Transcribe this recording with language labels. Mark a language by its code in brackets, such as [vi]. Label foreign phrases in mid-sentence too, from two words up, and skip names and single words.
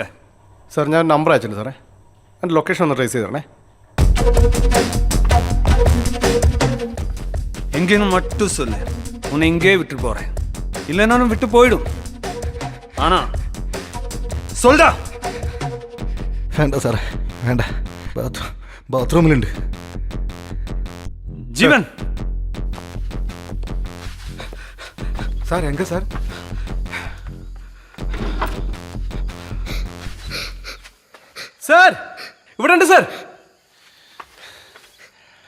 [ml] സാർ ഞാൻ നമ്പർ അയച്ചിട്ടുണ്ട് സാറേ. എൻ്റെ ലൊക്കേഷൻ ഒന്ന് ട്രേസ് ചെയ്തേ. [ta] எங்கேன்னு மட்டும் சொல்லு, உன்னை இங்கே விட்டு போறேன். இல்லைனாலும் விட்டு போயிடும். ஆனா சொல்டா. [ml] വേണ്ട സാറേ വേണ്ട, ബാത്റൂമിലുണ്ട്. ജീവൻ സാർ എങ്ക സാർ? സാർ ഇവിടെ ഉണ്ട് സാർ.